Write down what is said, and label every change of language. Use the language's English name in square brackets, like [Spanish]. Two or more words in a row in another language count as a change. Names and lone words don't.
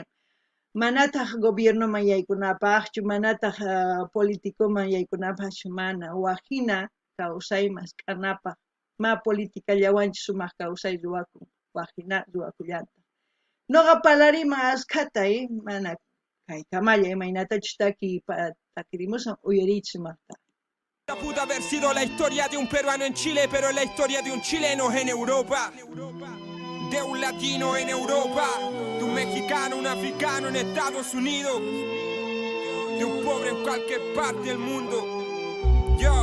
[Quechua] Manataq gobiernoman yaykunapaqchu, manataq politikuman yaykunapaqchu, mana waqhina kawsaymas k'anapaq, ma politikallawanchis sumaq kawsay ruwakun, waqhina ruwakullanta. Noqa parlariman askata, mana kaykamalla imaynatachus takirimusan uyariychis maqta. [Spanish] Pudo haber sido la historia de un peruano en Chile, pero es la historia de un chileno en Europa. De un latino en Europa, de un mexicano, un africano en Estados Unidos, de un pobre en cualquier parte del mundo. Yo